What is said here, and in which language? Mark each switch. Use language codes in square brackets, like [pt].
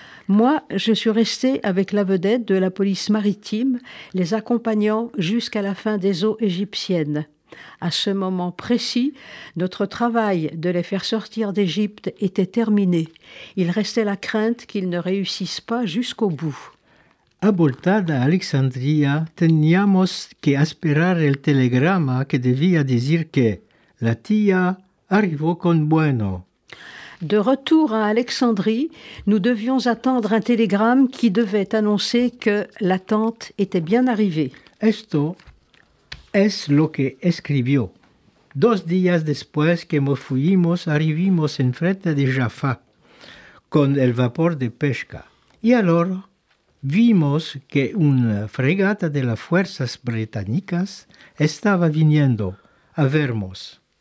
[fr] Moi, je suis resté avec la vedette de la police maritime, les accompagnant jusqu'à la fin des eaux égyptiennes. À ce moment précis, notre travail de les faire sortir d'Égypte était terminé. Il restait la crainte qu'ils ne réussissent pas jusqu'au bout. [lad] A voltada a Alexandria teníamos que esperar el telegrama que debía decir que la tía arrivó con bueno. [fr] De retour à Alexandrie, nous devions attendre un télégramme qui devait annoncer que la tante était bien arrivée. [lad] Esto es lo que escribió. 2 días después que nos fuimos, arribimos enfrente de Jaffa con el vapor de pesca. Y ahora vimos que una fregata de las fuerzas británicas estaba viniendo a vernos.